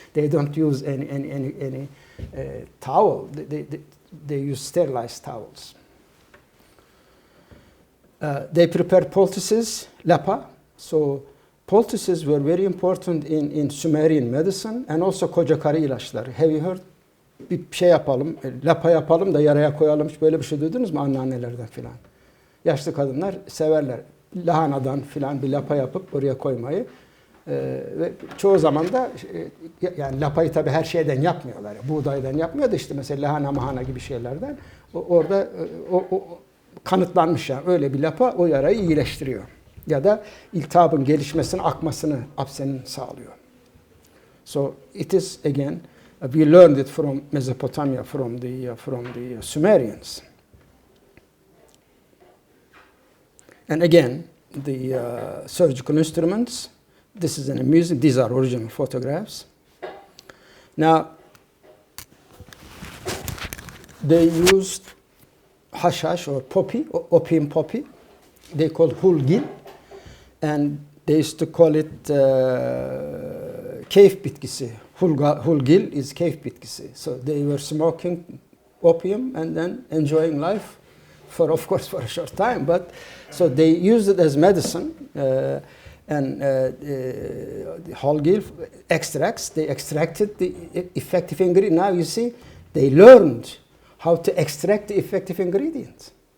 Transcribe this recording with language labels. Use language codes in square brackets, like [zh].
[en] They don't use any towel. They use sterilized towels. They prepared poultices, lapa. So poultices were very important in Sumerian medicine and also [tr] koca karı ilaçları. [en] Have you heard? [tr] Bir şey yapalım, lapa yapalım da yaraya koyalım. Hiç böyle bir şey duydunuz mu anneannelerden filan? Yaşlı kadınlar severler. Lahanadan filan bir lapa yapıp oraya koymayı. Ve çoğu zaman da yani lapayı tabii her şeyden yapmıyorlar. Buğdaydan yapmıyor da işte mesela lahana mahana gibi şeylerden. Orada kanıtlanmış yani öyle bir lapa o yarayı iyileştiriyor. Ya da iltihabın gelişmesini, akmasını, absenin sağlıyor. [en] So it is again, we learned it from Mesopotamia, from the Sumerians. And again, the surgical instruments. This is an amusing. These are original photographs. Now, they used hashish or poppy, or opium poppy. They called hulgil, and they used to call it [tr] keyif bitkisi. [en] Hulgil is [tr] keyif bitkisi. [en] So they were smoking opium and then enjoying life for, of course, for a short time. But so they used it as medicine. And the hulgil extracts, they extracted the effective ingredient. Now you see, they learned how to extract the effective ingredients.